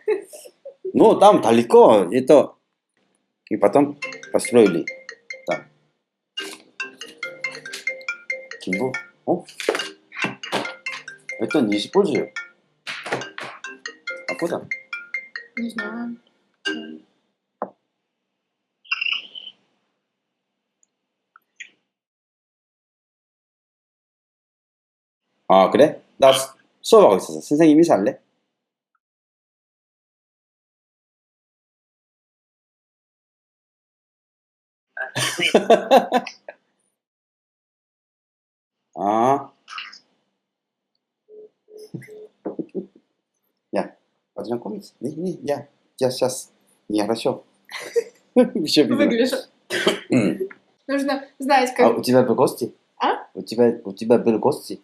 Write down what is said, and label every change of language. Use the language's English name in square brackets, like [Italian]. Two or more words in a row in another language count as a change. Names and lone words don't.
[Russian] Ну, там далеко. Это... И потом построили. Там. Кимбо? О? Это не использую. А куда? Не знаю. [Korean] 아, 그래? 나 수업하고 있었어. 선생님이 살래? 아. [Russian] Я, познакомиться? Не, я сейчас нехорошо. Еще Выгляжу. Нужно знать, А как... у тебя были гости? А? У тебя были гости?